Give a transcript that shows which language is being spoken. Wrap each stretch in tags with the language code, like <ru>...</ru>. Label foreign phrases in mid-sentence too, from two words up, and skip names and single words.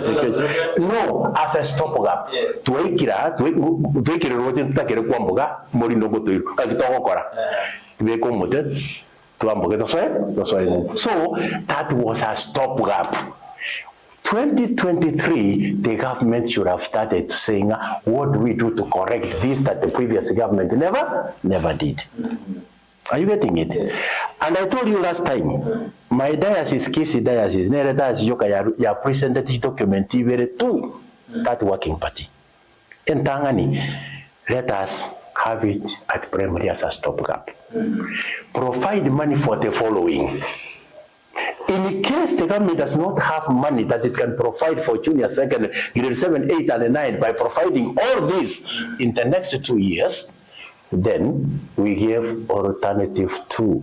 <en>No, as a stopgap. So that was a stopgap. 2023, the government should have started saying, what do we do to correct this that the previous government never did. Are you getting it? Yes. And I told you last time, my diocese, Kisi diocese, ya presented this document to that working party. In Tangani, let us have it at primary as a stopgap. Provide money for the following. In case the government does not have money that it can provide for junior second, grade 7, 8, and 9 by providing all this in the next 2 years, then we give alternative 2.</en>